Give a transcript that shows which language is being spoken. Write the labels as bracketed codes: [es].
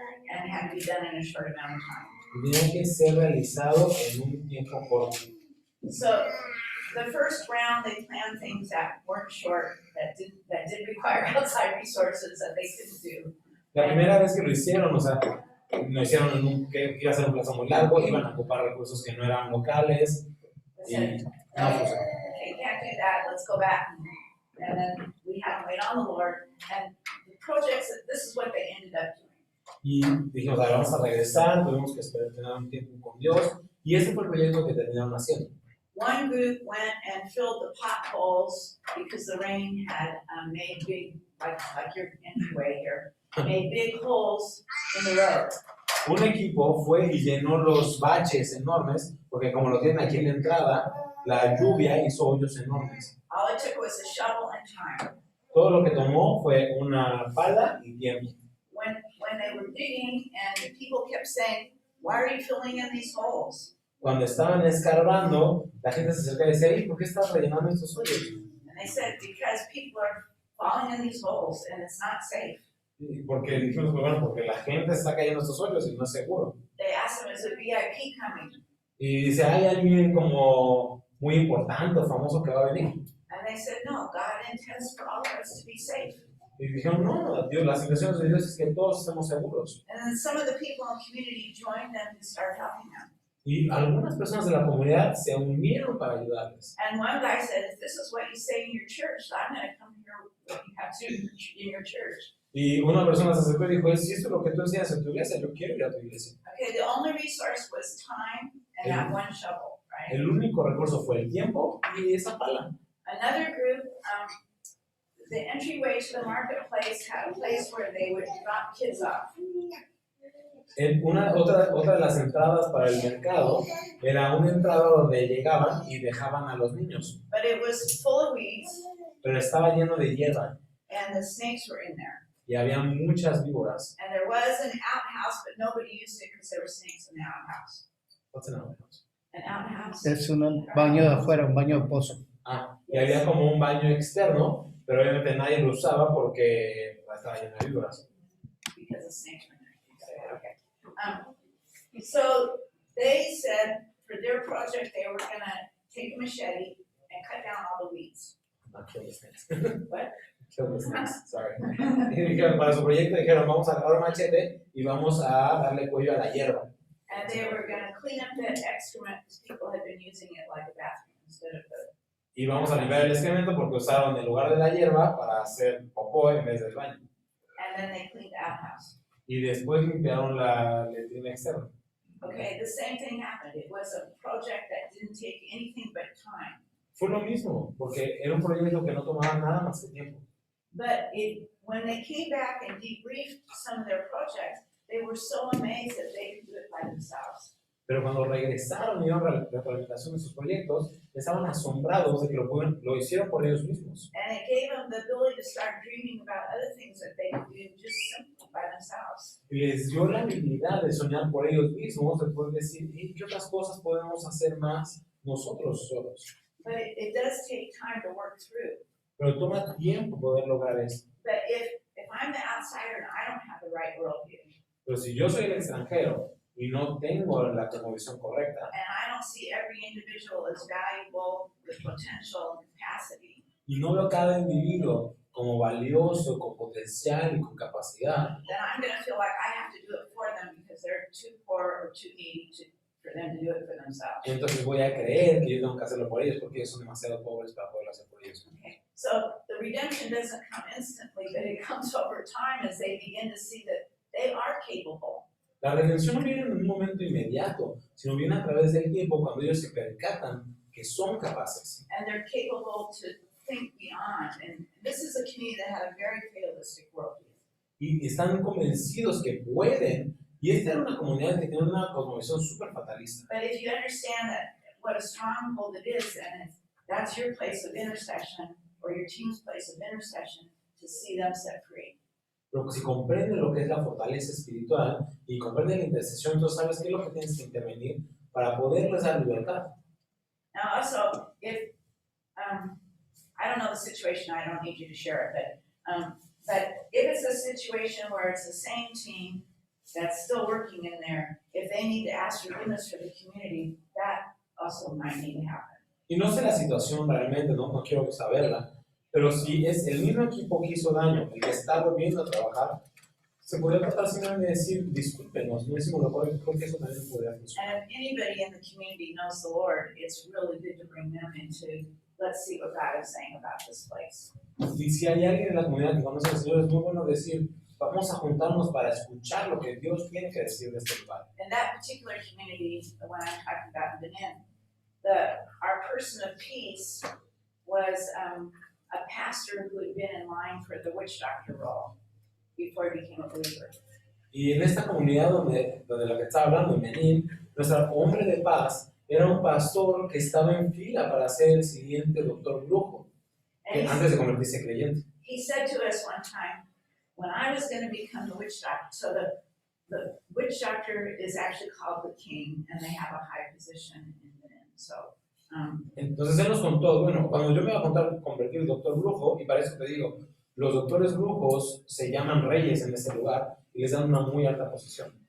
[en] And it had to be done in a short amount of time. [es] y tenían que ser realizado en un tiempo corto. [en] So the first round, they planned things that weren't short, that did require outside resources that they couldn't do. [es] La primera vez que lo hicieron, o sea, no hicieron que iba a ser un plazo muy largo, iban a ocupar recursos que no eran locales [en] They [es] y [en] said, [es] no funcionó. [en] okay, can't do that, let's go back. And then we had to wait on the Lord, and the projects, this is what they ended up doing. [es] Y dijimos, "Ahora vamos a regresar, tuvimos que esperar tener un tiempo con Dios", y ese fue el proyecto que terminaron haciendo. [en] One group went and filled the potholes because the rain had made big, like your entryway here, made big holes in the road. [es] Un equipo fue y llenó los baches enormes, porque como lo tienen aquí en la entrada, la lluvia hizo hoyos enormes. [en] All it took was a shovel and time. [es] Todo lo que tomó fue una pala y tiempo. [en] When they were digging and people kept saying, why are you filling in these holes? [es] Cuando estaban escarbando, la gente se acercaba y decía, "Ey, ¿por qué estás rellenando estos hoyos?" [en] And they said, because people are falling in these holes and it's not safe. [es] Y porque dijimos, bueno, porque la gente está cayendo en estos hoyos y no es seguro. [en] They asked them, is a VIP coming? [es] Y dice, hay alguien como muy importante o famoso que va a venir. [en] And they said, no, God intends for all of us to be safe. [es] Y dijeron, no, Dios, las intenciones de Dios es que todos estemos seguros. [en] And then some of the people in the community joined them and started helping them. [es] Y algunas personas de la comunidad se unieron para ayudarles. [en] And one guy said, if this is what you say in your church, I'm going to come hear what you have to do in your church. [es] Y una persona se acercó y dijo, si esto es lo que tú enseñas en tu iglesia, yo quiero ir a tu iglesia. [en] Okay, the only resource was time and that one shovel, right? [es] El único recurso fue el tiempo y esa pala. [en] Another group, the entryway to the marketplace had a place where they would drop kids off. [es] Otra de las entradas para el mercado era una entrada donde llegaban y dejaban a los niños. [en] But it was full of weeds [es] Pero estaba lleno de hierba [en] and the snakes were in there. [es] y había muchas víboras. [en] And there was an outhouse, but nobody used it because there were snakes in the outhouse. What's an outhouse? An outhouse? [es] Es un baño de afuera, un baño de pozo. Y había como un baño externo, pero obviamente nadie lo usaba porque estaba lleno de víboras. [en] Because the snakes were in there. Okay. So they said for their project they were going to take a machete and cut down all the weeds. Not kill the snakes. What? Kill the snakes, sorry. [es] Y dijeron, para su proyecto dijeron, vamos a agarrar un machete y vamos a darle cuello a la hierba. [en] And they were going to clean up that excrement because people had been using it like a bathroom instead of the. [es] Y vamos a limpiar el excremento porque usaron el lugar de la hierba para hacer popó en vez del baño. [en] And then they cleaned the outhouse. [es] Y después limpiaron la letrina externa. [en] Okay, the same thing happened. It was a project that didn't take anything but time. [es] Fue lo mismo, porque era un proyecto que no tomaba nada más que tiempo. [en] But when they came back and debriefed some of their projects, they were so amazed that they could do it by themselves. [es] Pero cuando regresaron y dieron retroalimentación de sus proyectos, estaban asombrados de que lo hicieron por ellos mismos. [en] And it gave them the ability to start dreaming about other things that they could do just simply by themselves. [es] Y les dio la habilidad de soñar por ellos mismos, de poder decir, ¿y qué otras cosas podemos hacer más nosotros solos? [en] But it does take time to work through. [es] Pero toma tiempo poder lograr esto. [en] But if I'm the outsider and I don't have the right worldview, [es] Pero si yo soy el extranjero y no tengo la cosmovisión correcta, [en] and I don't see every individual as valuable with potential and capacity, [es] y no veo cada individuo como valioso, con potencial y con capacidad, [en] then I'm going to feel like I have to do it for them because they're too poor or too needy for them to do it for themselves. [es] entonces voy a creer que yo tengo que hacerlo por ellos porque ellos son demasiado pobres para poderlo hacer por ellos. [en] Okay, so the redemption doesn't come instantly, but it comes over time as they begin to see that they are capable. [es] La redención no viene en un momento inmediato, sino viene a través del tiempo cuando ellos se percatan que son capaces. [en] And they're capable to think beyond. And this is a community that had a very fatalistic worldview. [es] Y están convencidos que pueden, y esta era una comunidad que tiene una cosmovisión súper fatalista. [en] But if you understand that what a stronghold it is, and that's your place of intercession or your team's place of intercession to see them set free. [es] Pero si comprenden lo que es la fortaleza espiritual y comprenden la intercesión, entonces sabes qué es lo que tienes que intervenir para poderles dar libertad. [en] Now also, if, I don't know the situation, I don't need you to share it, but if it's a situation where it's the same team that's still working in there, if they need to ask forgiveness for the community, that also might need to happen. [es] Y no sé la situación realmente, no quiero saberla, pero si es el mismo equipo que hizo daño, el que está volviendo a trabajar, Se podría tratar simplemente de decir, discúlpenos, no decimos lo cual creo que eso también podría funcionar. [en] And if anybody in the community knows the Lord, it's really good to bring them into, let's see what God is saying about this place. [es] Y si hay alguien en la comunidad que conoce al Señor, es muy bueno decir, vamos a juntarnos para escuchar lo que Dios tiene que decir de este lugar. [en] In that particular community, the one I'm talking about in Benin, our person of peace was a pastor who had been in line for the witch doctor role before he became a believer. [es] Y en esta comunidad donde la que estaba hablando, en Benín, nuestro hombre de paz era un pastor que estaba en fila para ser el siguiente doctor brujo, antes de convertirse creyente. [en] He said to us one time, when I was going to become the witch doctor, so the witch doctor is actually called the king, and they have a high position in Benin. So, [es] entonces él nos contó, bueno, cuando yo me iba a convertir en doctor brujo, y para eso te digo, los doctores brujos se llaman reyes en ese lugar y les dan una muy alta posición.